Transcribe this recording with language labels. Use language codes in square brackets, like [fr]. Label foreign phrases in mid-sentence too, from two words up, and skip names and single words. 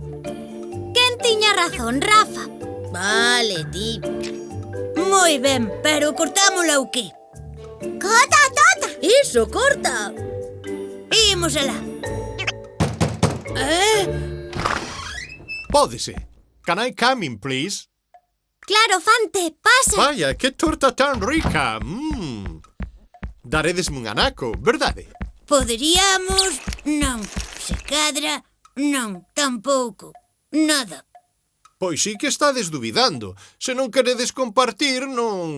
[gl] Quen tiña razón, Rafa? Vale, ti. Moi ben, pero cortámola ou que? Corta! Iso, corta. Imos alá. Pódese. [en] Can I come in, please? [gl] Claro, Fante, pasa. Vaya, que torta tan rica. Daredesme un anaco, verdade? Poderíamos... Non. Se cadra... Non, tampouco. Nada. Pois sí que estades dubidando. Se non queredes compartir, non...